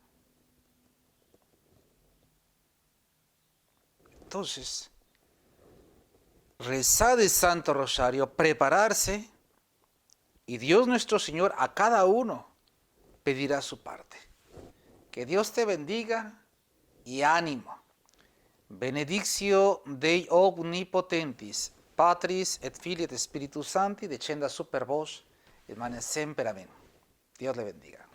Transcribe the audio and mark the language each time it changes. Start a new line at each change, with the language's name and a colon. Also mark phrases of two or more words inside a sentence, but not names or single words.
Spanish: Entonces, rezar el Santo Rosario, prepararse, y Dios nuestro Señor a cada uno pedirá su parte. Que Dios te bendiga y ánimo.
Latin: Benedictio Dei Omnipotentis, Patris et Filii et Spiritus Sancti, descenda super vos, et manet semper.
Spanish: Amén. Dios le bendiga.